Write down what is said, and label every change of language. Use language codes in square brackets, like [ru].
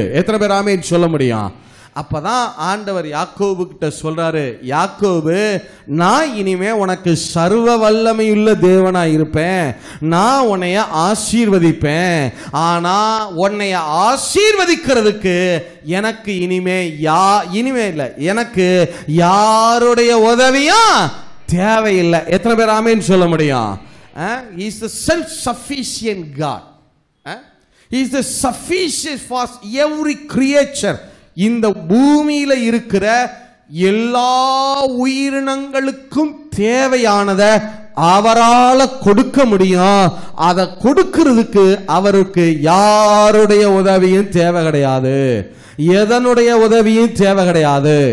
[ta] எத்தனை பேர் ஆமென் சொல்ல முடியும்? அப்பதான் ஆண்டவர் யாக்கோபு கிட்ட சொல்றாரு, யாக்கோபு, நான் இனிமே உனக்கு சர்வ வல்லமையுள்ள தேவனா இருப்பேன், நான் உன்னைய ஆசீர்வதிப்பேன். ஆனா உன்னைய ஆசீர்வதிக்கிறதுக்கு எனக்கு இனிமே இல்ல, எனக்கு யாருடைய உதவியும் தேவையில்லை. எத்தனை பேர் ஆமென் சொல்ல முடியும்? [en] He is the self-sufficient God. He is the sufficient for every creature. [ta] இந்த பூமியில இருக்கிற எல்லா உயிரினங்களுக்கும் தேவையானத அவரால் கொடுக்க முடியும். அதை கொடுக்கிறதுக்கு அவருக்கு யாருடைய உதவியும் தேவை கிடையாது, எதனுடைய உதவியும் தேவை கிடையாது.